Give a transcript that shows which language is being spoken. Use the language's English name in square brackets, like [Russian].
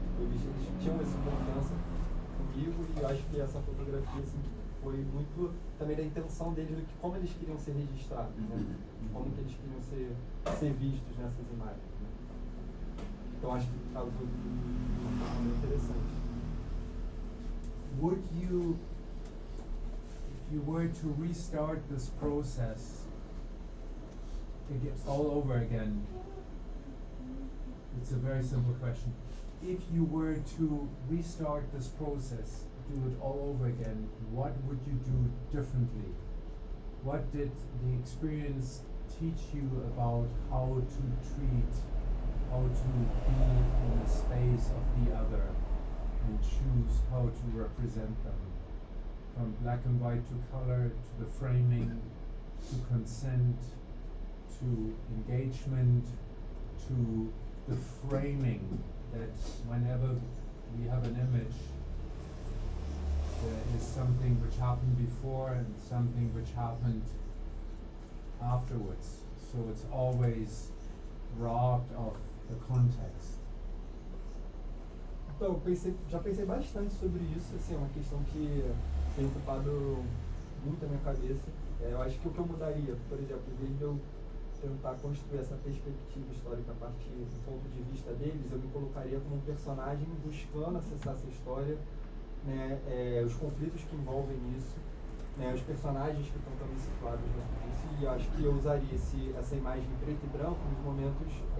[Portuguese] Tipo, eles tinham essa confiança comigo e eu acho que essa fotografia assim, foi muito também da intenção deles do que como eles queriam ser registrados, né? Como que eles queriam ser vistos nessas imagens, né? Então acho que causou muito interessante. [English] Would you, if you were to restart this process all over again, it's a very simple question. If you were to restart this process, do it all over again, what would you do differently? What did the experience teach you about how to treat, how to be in the space of the other and choose how to represent them? From black and white to color, to the framing, to consent, to engagement, to the framing, that whenever we have an image, there is something which happened before and something which happened afterwards. So it's always robbed of the context. [Portuguese] Então, já pensei bastante sobre isso, assim, é uma questão que tem ocupado muito a minha cabeça. Eu acho que o que eu mudaria, por exemplo, em vez de eu tentar construir essa perspectiva histórica a partir do ponto de vista deles, eu me colocaria como um personagem buscando acessar essa história, né, os conflitos que envolvem isso, né, os personagens que estão também situados dentro disso, e eu acho que eu usaria essa imagem em preto e branco nos momentos